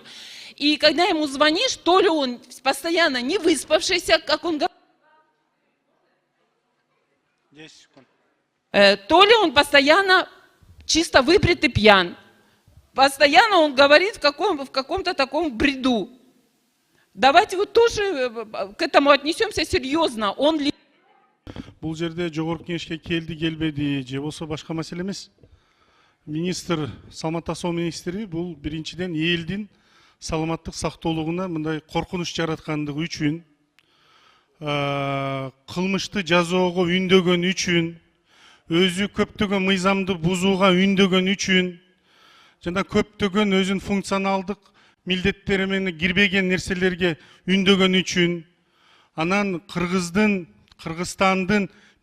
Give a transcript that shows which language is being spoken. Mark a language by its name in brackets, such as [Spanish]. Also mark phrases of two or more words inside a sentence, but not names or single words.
[Russian] И когда ему звонишь, то ли он постоянно не выспавшийся, как он говорит, то ли он постоянно чисто выпрет и пьян. Постоянно он говорит в каком-то таком бреду. Давайте вот тоже к этому отнесемся серьезно. Он ли... [Kyrgyz] Бул жерде жогорку кеңешке келди келбеди же болбосо башка маселе эмес. Министр, саламаттык сактоо министри бул биринчиден элдин саламаттык сактоолугуна мындай коркунуч жараткандыгы үчүн, кылмышты жазоого үндөгөн үчүн, өзү көптөгөн мыйзамды бузууга үндөгөн үчүн жана көптөгөн өзүнүн функционалдык милдеттери менен кирбеген нерселерге үндөгөн үчүн, анан Кыргызстандын